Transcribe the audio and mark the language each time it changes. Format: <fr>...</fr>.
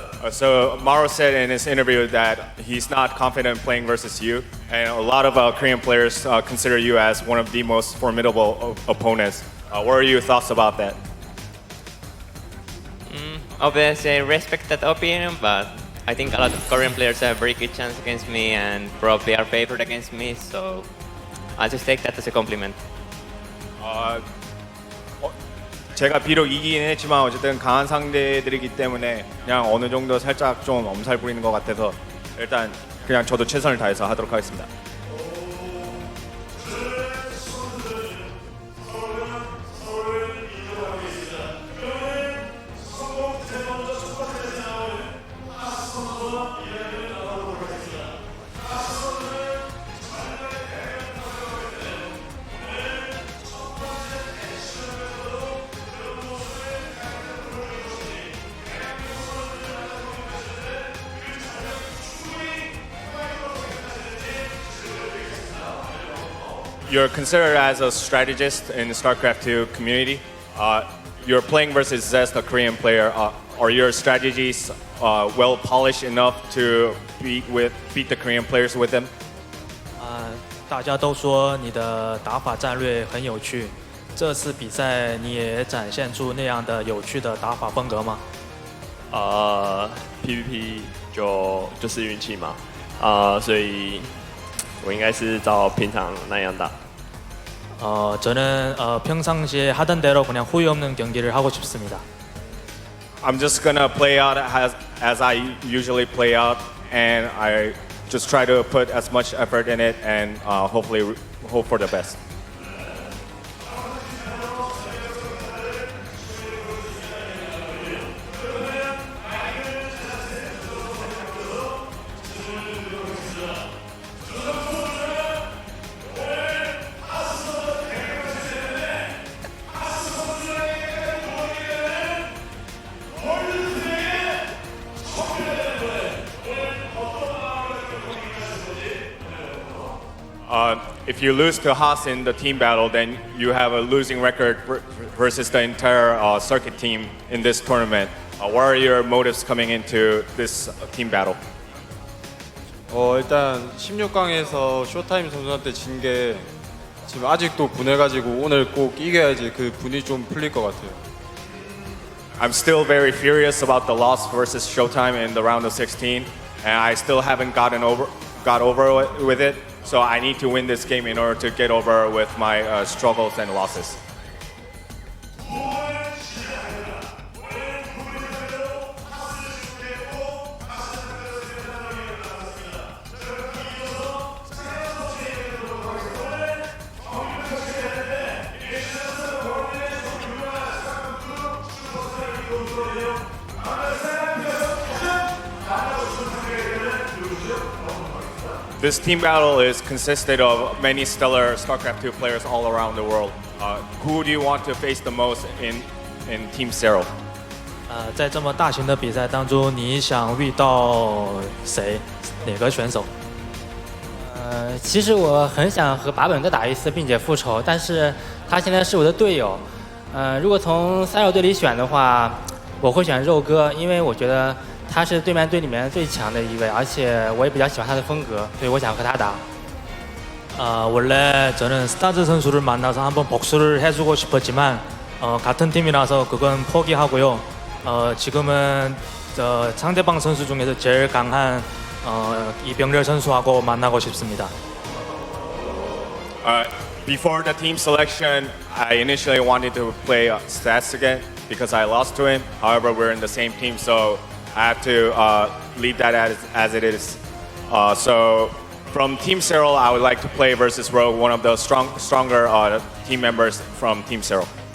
<en>So Maru said in his interview that he's not confident playing versus you, and a lot of Korean players consider you as one of the most formidable opponents. What are your thoughts about that? Obviously, respect that opinion, but I think a lot of Korean players have a very good chance against me and probably are favored against me, so I'll just take that as a compliment.</en> <ko>제가 비록 이기긴 했지만 어쨌든 강한 상대들이기 때문에 그냥 어느 정도 살짝 좀 엄살 부리는 것 같아서 일단 그냥 저도 최선을 다해서 하도록 하겠습니다.</ko> <en>You're considered as a strategist in the StarCraft 2 community. You're playing versus Zest, a Korean player. Are your strategies well polished enough to beat the Korean players with them?</en> <zh>大家都说你的打法战略很有趣，这次比赛你也展现出那样的有趣的打法风格吗？ PVP 就是运气嘛，所以我应该是照平常那样打。</zh> <ko>저는 평상시에 하던 대로 그냥 후회 없는 경기를 하고 싶습니다.</ko> <en>I'm just gonna play out as I usually play out, and I just try to put as much effort in it, and hopefully hope for the best. If you lose to Haas in the team battle, then you have a losing record versus the entire circuit team in this tournament. What are your motives coming into this team battle?</en> <ko>일단 16강에서 쇼타임 선수한테 진 게 지금 아직도 분해가지고 오늘 꼭 이겨야지 그 분이 좀 풀릴 것 같아요.</ko> <en>I'm still very furious about the loss versus ShoWTimE in the round of 16, and I still haven't got over with it. So I need to win this game in order to get over with my struggles and losses. This team battle is consisted of many stellar StarCraft 2 players all around the world. Who do you want to face the most in Team Serral?</en> <zh>在这么大型的比赛当中，你想遇到谁？哪个选手？其实我很想和把本再打一次，并且复仇，但是他现在是我的队友。如果从三友队里选的话，我会选肉哥，因为我觉得他是对面队里面最强的一位，而且我也比较喜欢他的风格，所以我想和他打。</zh> <ko>원래 저는 스타즈 선수를 만나서 한번 복수를 해주고 싶었지만 같은 팀이라서 그건 포기하고요. 지금은 상대방 선수 중에서 제일 강한 이병렬 선수하고 만나고 싶습니다.</ko> <en>Before the team selection, I initially wanted to play Zest again because I lost to him. However, we're in the same team, so I have to leave that as it is. So from Team Serral, I would like to play versus Rogue, one of the stronger team members from Team Serral.</en>